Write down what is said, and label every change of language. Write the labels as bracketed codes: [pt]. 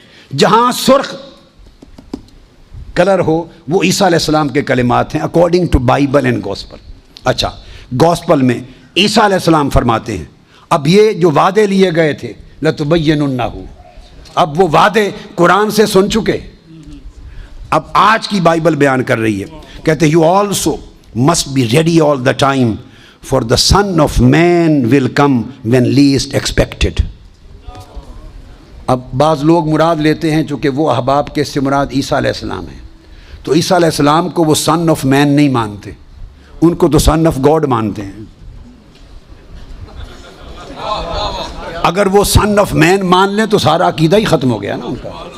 [ur] جہاں سرخ کلر ہو وہ عیسیٰ علیہ السلام کے کلمات ہیں [en] According to Bible and gospel. [ur] اچھا گوسپل میں عیسیٰ علیہ السلام فرماتے ہیں اب یہ جو وعدے لیے گئے تھے لَتُبَيِّنُنَّهُ، اب وہ وعدے قرآن سے سن چکے، اب آج کی بائبل بیان کر رہی ہے. [en] کہتے you also must be ready all the time for the son of man will come when least expected. [ur] اب بعض لوگ مراد لیتے ہیں چونکہ وہ احباب کے سے مراد عیسیٰ علیہ السلام ہیں، تو عیسیٰ علیہ السلام کو وہ سن آف مین نہیں مانتے، ان کو تو سن آف گاڈ مانتے ہیں. اگر وہ سن آف مین مان لیں تو سارا عقیدہ ہی ختم ہو گیا نا ان کا.